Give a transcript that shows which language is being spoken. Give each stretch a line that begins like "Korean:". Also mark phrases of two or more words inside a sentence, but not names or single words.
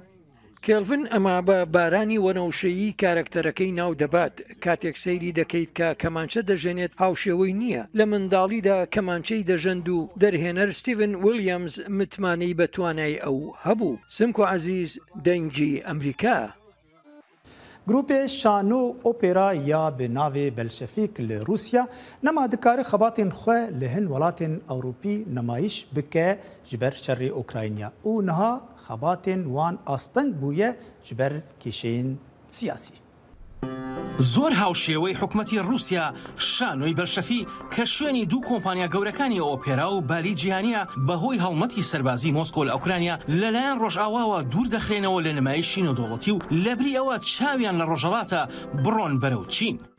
Central Kurdish: کێلڤن ئەمە بە بارانی وەنەوشەیی کارکتەرەکەی ناو دەبات. کاتێک سەیری دەکەیت کە کەمانچە دەژێنێت هاوشێوەی نییە. لە منداڵیدا کەمانچەی دەژەند و دەرهێنەر ستیڤن ویلیامز متمانەی بە توانای ئەو هەبوو. سمکۆ عەزیز، دەنگی ئەمریکا.
Kurdish: گروپê şano opera ya bi navê Belşefîk li Rûsya nema dikare xebatên xwe li hin welatên Ewropî nemayiş bike ji ber şerê Ukrayna û niha xebatên wan asteng bûye ji ber kêşeyên siyasî.
Central Kurdish: زۆر هاوشێوەی حکومەتی رووسیا شانۆی بەلشەفی کە شوێنی دوو کۆمپانیا گەورەکانی ئۆپێرا و بالی جیهانیە بەهۆی هەڵمەتی سەربازی مۆسکۆ لە ئوکرانیا لەلایەن ڕۆژئاواوە دوور دەخرێنەوە لە نمایشی نەودەوڵەتی و لەبری ئەوە چاویان لە ڕۆژهەڵاتە بڕۆن بەرەو چین.